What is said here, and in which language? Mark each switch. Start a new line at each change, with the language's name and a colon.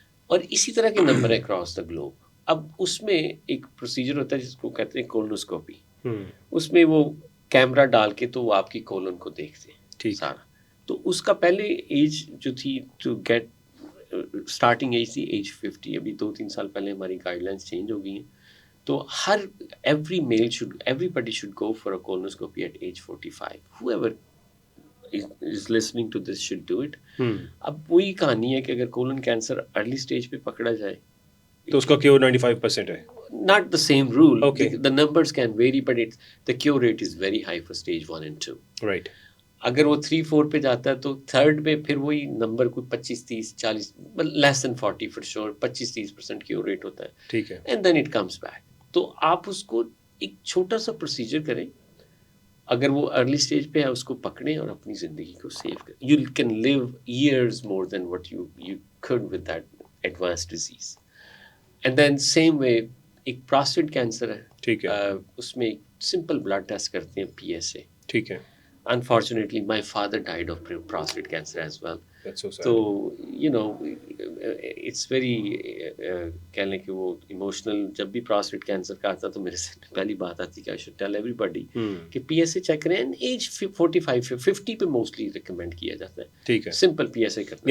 Urdu: اور اسی طرح کے نمبر ہے
English: Across the globe.
Urdu: اب اس میں ایک پروسیجر ہوتا ہے جس کو کہتے ہیں کولنوسکوپی. اس میں وہ کیمرہ ڈال کے تو وہ آپ کی کولن کو دیکھتے ہیں سارا. تو اس کا پہلے ایج جو تھی ٹو گیٹ اسٹارٹنگ ایج تھی ایج 50. ابھی 2-3 سال پہلے ہماری گائیڈ لائنس چینج ہو گئی ہیں.
English: تو every male everybody should go for a colonoscopy at age 45. whoever is listening to this should do it.
Urdu: اب وہی کہانی ہے کہ اگر کولن کینسر ارلی اسٹیج پہ پکڑا جائے تو اس کا کیور 95% ہے.
English: Not the same rule. Okay. The numbers can vary, but the cure rate is very high for stage 1 and 2. Right.
Urdu: اگر وہ 3-4 پہ جاتا ہے تو تھرڈ میں پھر وہی نمبر کوئی 25-30-40 لیس دین 40 فور شور 25-30% کیور ریٹ ہوتا ہے. ٹھیک ہے.
English: And then it comes back.
Urdu: تو آپ اس کو ایک چھوٹا سا پروسیجر کریں، اگر وہ ارلی اسٹیج پہ ہے اس کو پکڑیں اور اپنی زندگی کو سیو کریں.
English: You can live years more than what you could with that advanced disease. And then same way ایک prostate cancer ہے.
Urdu: ٹھیک ہے. اس میں ایک سمپل بلڈ ٹیسٹ کرتے ہیں PSA. ٹھیک ہے.
English: Unfortunately, my father died of prostate cancer as well. That's so sad.
Urdu: تو
English: you know it's very
Urdu: کہہ لیں کہ وہ ایموشنل. جب بھی پراسٹیٹ کینسر کا آتا تو میرے سے پہلی بات آتی کہ
English: I should tell everybody
Urdu: کہ PSA چیک کریں. ایج 45-50 پہ موسٹلی ریکمینڈ کیا جاتا ہے. ٹھیک ہے. سمپل PSA کرنا.